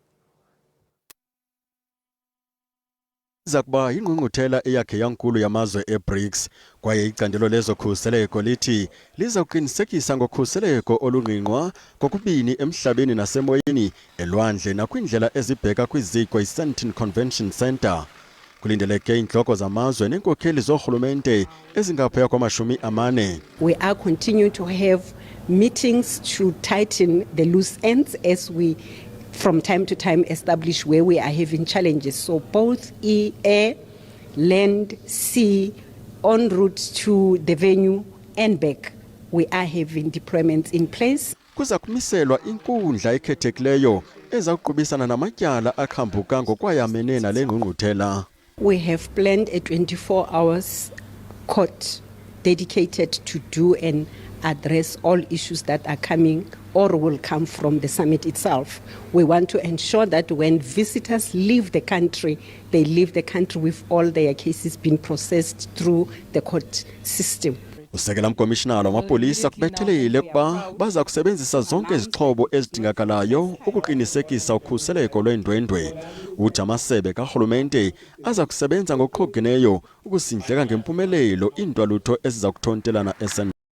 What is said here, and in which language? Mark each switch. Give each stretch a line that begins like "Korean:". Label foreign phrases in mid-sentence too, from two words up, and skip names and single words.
Xhosa: Iza kuba yingqungquthela eyakhe yankulu yamazwe eBRICS kwaye icandelo lezokhuseleko lithi liza kuqinisekisa ngokhuseleko olungqingqwa kokubini emhlabeni nasemoyeni elwandle nakwindlela ezibheka kwiziko iSandton Convention Center. Kulindeleke inhloko zamazwe nenkokheli zorhulumente ezingaphaya kwama-40.
English: We are continuing to have meetings to tighten the loose ends as we from time to time establish where we are having challenges. So both air, land, sea, en route to the venue and back, we are having deployments in place.
Xhosa: Kuza kumiselwa inkundla ekhethekileyo eza kuqubisana namatyala akhambuka ngokwayamene nale ngqungquthela.
English: We have planned a 24 hours court dedicated to do and address all issues that are coming or will come from the summit itself. We want to ensure that when visitors leave the country, they leave the country with all their cases being processed through the court system.
Xhosa: Usekela mkomishinala wamapolisa kubethelile ukuba baza kusebenzisa zonke izixhobo ezidingakalayo ukuqinisekisa ukhuseleko lweendwendwe. Uthi amasebe karhulumente aza kusebenza ngokuqhogeneyo ukusindleka ngempumelelo iintwalutho eziza kuthontelana esendweni.